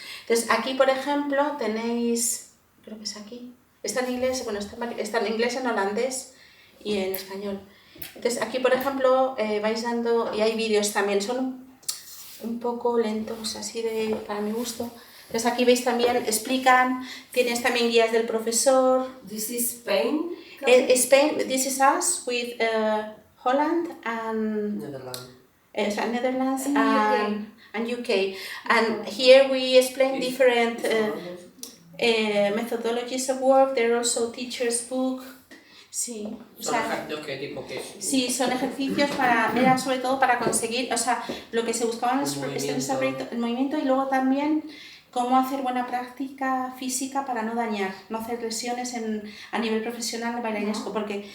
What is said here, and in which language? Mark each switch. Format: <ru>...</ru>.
<es>Entonces aquí, por ejemplo, tenéis, creo que es aquí, está en inglés, bueno, está en inglés, en holandés y en español. Entonces aquí, por ejemplo, vais dando, y hay vídeos también, son un poco lentos, así para mi gusto. Entonces aquí veis también, explican, tienes también guías del profesor.</es> <en>This is Spain. Spain, this is us with Holland and Netherlands and UK. And here we explain different methodologies of work. There are also teachers' book.</en> <es>Sí, o Son sea, ejercicios que tipo que sí, son ejercicios era sobre todo para conseguir, o sea, lo que se buscaba en el movimiento y luego también cómo hacer buena práctica física para no dañar, no hacer lesiones a nivel profesional de bailarinesco, porque</es>